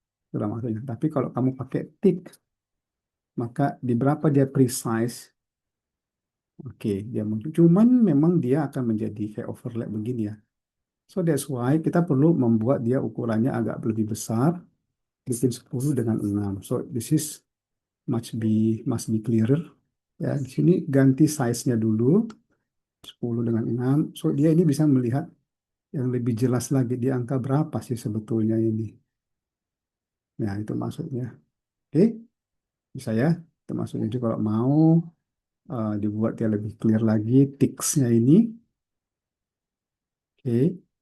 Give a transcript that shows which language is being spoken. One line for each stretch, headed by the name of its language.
Indonesian: Itulah maksudnya. Tapi kalau kamu pakai tick, maka di berapa dia precise, oke, dia muncul. Cuman memang dia akan menjadi kayak overlap begini ya.
English: So that's why
Indonesian: kita perlu membuat dia ukurannya agak lebih besar, bikin 10 dengan 6.
English: So this is must be clearer.
Indonesian: Ya, di sini ganti size-nya dulu 10 dengan 6. So dia ini bisa melihat yang lebih jelas lagi di angka berapa sih sebetulnya ini. Nah, itu maksudnya. Oke, bisa ya. Itu maksudnya juga kalau mau dibuat dia lebih clear lagi ticksnya ini. Oke.